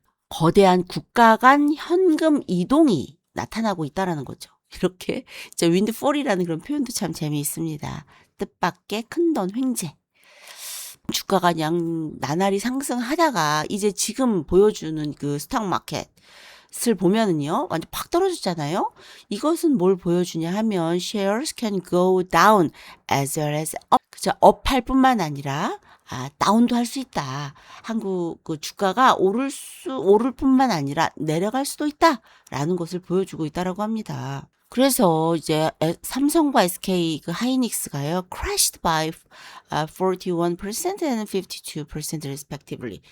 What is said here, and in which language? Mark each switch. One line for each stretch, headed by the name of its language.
Korean: 거대한 국가 간 현금 이동이 나타나고 있다라는 거죠. 이렇게 윈드폴이라는 그런 표현도 참 재미있습니다. 뜻밖의 큰돈 횡재. 주가가 그냥 나날이 상승하다가 이제 지금 보여주는 그 스탁 마켓을 보면은요, 완전 팍 떨어졌잖아요. 이것은 뭘 보여주냐 하면
English: shares can go down as well as up.
Korean: 그죠? 업할 뿐만 아니라 다운도 할 수 있다. 한국 그 주가가 오를 뿐만 아니라 내려갈 수도 있다라는 것을 보여주고 있다라고 합니다. 그래서 이제 삼성과 SK 그 하이닉스가요,
English: crashed by 41% and 52% respectively.